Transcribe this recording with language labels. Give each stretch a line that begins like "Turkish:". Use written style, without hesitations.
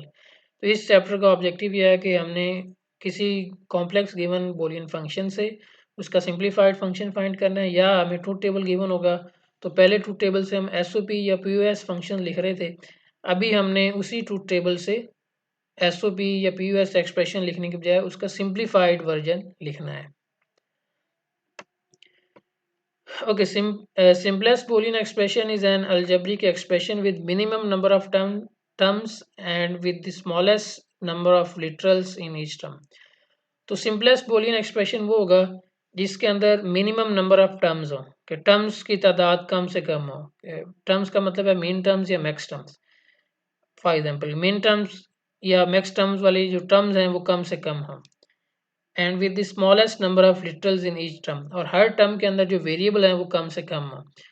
Hindi: तो इस चैप्टर का ऑब्जेक्टिव ये है कि हमने किसी कॉम्प्लेक्स गिवन बूलियन फंक्शन से उसका सिंप्लीफाइड फंक्शन फाइंड करना है, या हमें ट्रूथ टेबल गिवन होगा तो पहले ट्रूथ टेबल से हम एसओपी या पीओएस फंक्शन लिख रहे थे, अभी हमने उसी ट्रूथ टेबल से एसओपी या पीयूएस एक्सप्रेशन लिखने के बजाय उसका सिंप्लीफाइड वर्जन लिखना है।
English: Okay, simplest Boolean expression is an algebraic expression with minimum number of terms and with the smallest number of literals in each term.
Hindi: तो simplest Boolean expression वो होगा जिसके अंदर मिनिमम नंबर ऑफ टर्म्स हो, कि terms की तादाद कम से कम हो। टर्म्स का मतलब है मीन टर्म्स या max terms. For example mean terms या मैक्स टर्म्स वाली जो टर्म्स हैं वो कम से कम हो,
English: and with the smallest number of literals in each term,
Hindi: और हर टर्म के अंदर जो वेरिएबल है वो कम से कम हो।